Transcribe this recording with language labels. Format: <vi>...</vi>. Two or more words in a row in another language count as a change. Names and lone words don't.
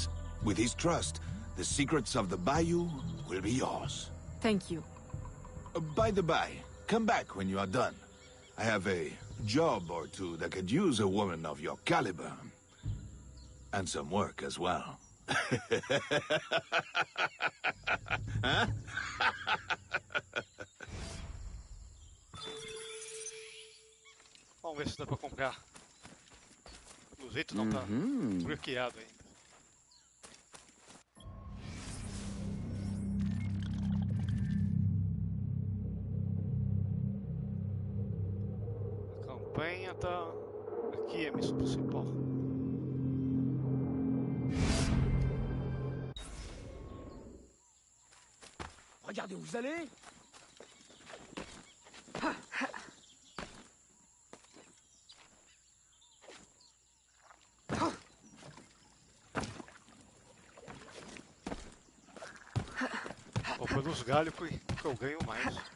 <en>With his trust, the secrets of the bayou will be yours. Thank you. By the by, come back when you are done. I have a job or two that could use a woman of your caliber. And some work as well. Huh?</en> <pt>Vamos ver se dá pra comprar. Do jeito não tá bloqueado ainda. A campanha tá aqui, a missão principal.</pt> <fr>Regardez où vous allez.</fr> <pt>Vou pôr nos galhos que eu ganho mais.</pt>